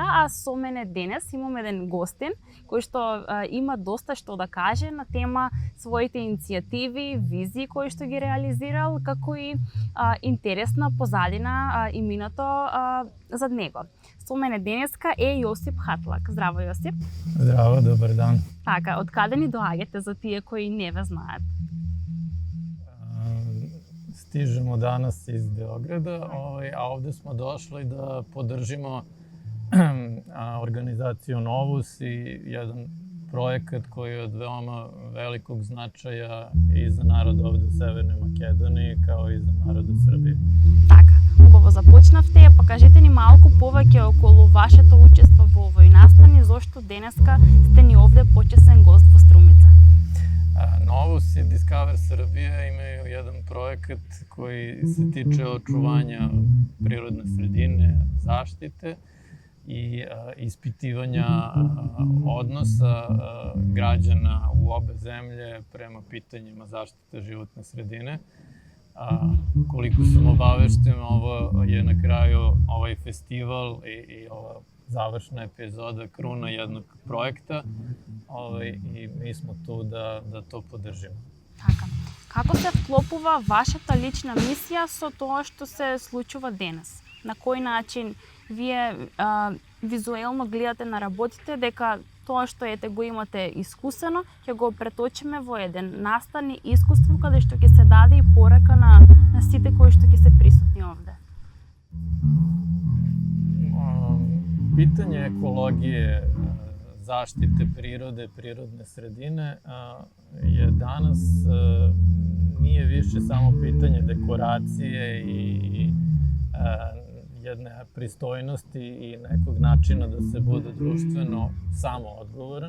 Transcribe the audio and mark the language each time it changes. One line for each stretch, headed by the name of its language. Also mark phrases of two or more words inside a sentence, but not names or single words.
Macedonian: А со мене денес имам еден гостин кој што има доста што да каже на тема своите иницијативи, визии кои што ги реализирал, како и интересна позадина иминото зад него. Со мене денеска е Јосип Хатлак. Здраво, Јосип. Здраво, добар дан. Така, од каде ни доаѓате за тие кои не ве знаат?
Serbian: Стижемо данас из Beograda, a ovde smo došli da podržimo organizaciju Novus i jedan projekat koji je od veoma velikog značaja i za narod ovde u Severnoj Makedoniji, kao i za narod u Srbiji.
Macedonian: Така, убаво започнавте. Покажете ни малку повеќе околу вашето учество во овој настан и зошто денеска сте ни овде почесен гост во Струмица.
Serbian: Novus i Discover Srbija imaju jedan projekat koji se tiče očuvanja prirodne sredine, zaštite i ispitivanja odnosa građana u obe zemlje prema pitanjima zaštite životne sredine. Koliko sam obavešten, ovo je na kraju ovaj festival i ova završna epizoda kruna jednog projekta i mi smo tu da to podržimo.
Macedonian: Така. Како се вклопува вашата лична мисија со тоа што се случува денес? На кој начин вие визуелно гледате на работите дека тоа што го имате искусено, ќе го преточиме во еден настан и искуство каде што ќе се даде и порака на сите кои што ќе се присутни овде?
Serbian: Pitanje ekologije, zaštite prirode, prirodne sredine je danas nije više samo pitanje dekoracije i jedne pristojnosti i nekog načina da se bude društveno samo odgovoran.